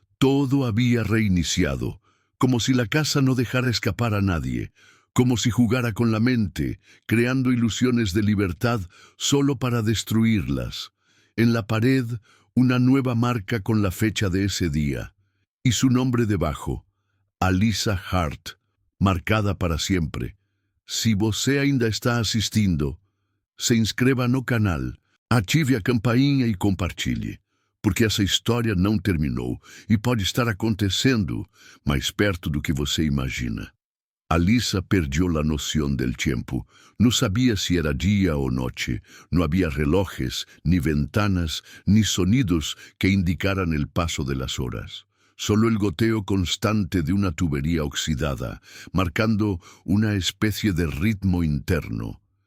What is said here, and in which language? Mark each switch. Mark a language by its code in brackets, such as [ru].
[es] Todo había reiniciado, como si la casa no dejara escapar a nadie, como si jugara con la mente, creando ilusiones de libertad solo para destruirlas. En la pared, una nueva marca con la fecha de ese día, y su nombre debajo, Alisa Hart, marcada para siempre. [pt] Se você ainda está assistindo, se inscreva no canal, ative a campainha e compartilhe, porque essa história não terminou e pode estar acontecendo mais perto do que você imagina. [es] Alisa perdió la noción del tiempo. No sabía si era día o noche. No había relojes, ni ventanas, ni sonidos que indicaran el paso de las horas. Solo el goteo constante de una tubería oxidada, marcando una especie de ritmo interno.